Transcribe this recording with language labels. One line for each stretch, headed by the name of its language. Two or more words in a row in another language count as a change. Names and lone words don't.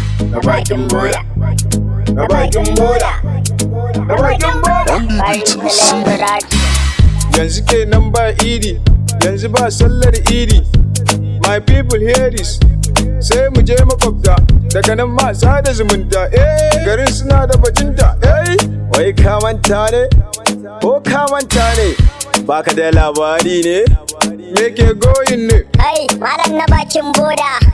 Hausa: Na bakin boda. Na bakin boda. Na bakin boda. Farin Salon Production. Yanzu kenan ba idi, yanzu ba sallar idi.
English: My people hear this.
Hausa: Sai mu je makwabta, daga nan ma sada zumunta. Eh, garin suna da bajinta. Eh, wai ka manta ne? Ko ka manta ne? Baka da labari ne? Me ke going ne? Ai, malam na bakin boda.